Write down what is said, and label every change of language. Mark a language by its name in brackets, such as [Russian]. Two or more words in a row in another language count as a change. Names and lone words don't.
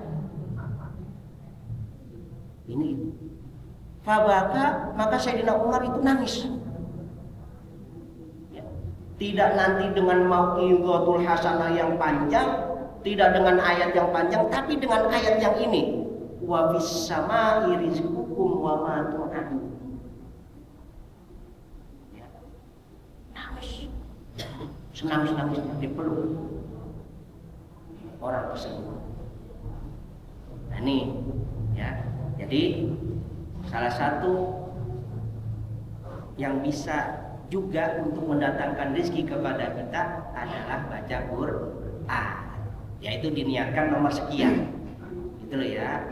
[Indonesian] Ini. Fabaka, maka Sayyidina Umar itu nangis. Ya. Tidak nanti dengan [Arabic] موعظة الحسنة [Indonesian] yang panjang, tidak dengan ayat yang panjang, tapi dengan ayat yang ini. [Arabic] وفي السماء رزقكم وما توعدون. [Indonesian] Senang-senang dipeluk orang tersebut. Nah ini ya, jadi salah satu yang bisa juga untuk mendatangkan rezeki kepada kita adalah baca Quran, yaitu diniatkan nomor sekian, gitu loh ya.